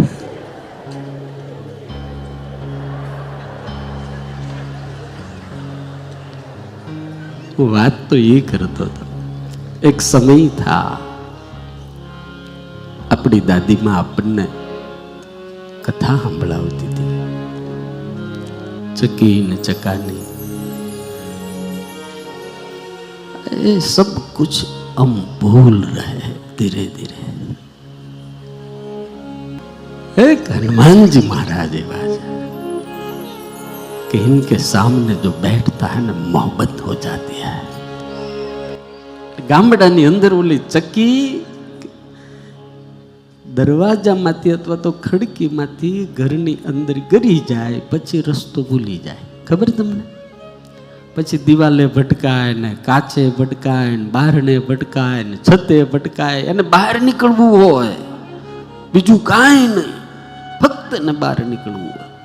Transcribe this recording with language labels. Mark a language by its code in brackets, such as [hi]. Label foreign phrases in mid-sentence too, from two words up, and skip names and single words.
[gu] વાત તો એ કરતો હતો. એક સમય થા આપણી દાદીમાં આપણને કથા સંભળાવતી હતી, ચકી ન ચકાની. [hi] ये सब कुछ हम भूल रहे धीरे धीरे. एक हनुमान जी महाराज कि इनके सामने जो बैठता है ना मोहब्बत हो जाती है. [gu] ગામડાની અંદર ઓલી ચક્કી દરવાજામાંથી અથવા તો ખડકીમાંથી ઘરની અંદર ગરી જાય પછી રસ્તો ભૂલી જાય. ખબર તમને? પછી દિવાલે ભટકાય ને, કાચે ભટકાય ને, બહારને ભટકાય ને, છતે ભટકાય. અને બહાર નીકળવું હોય, બીજું કાંઈ નહીં, ફક્ત એને બહાર નીકળવું હોય.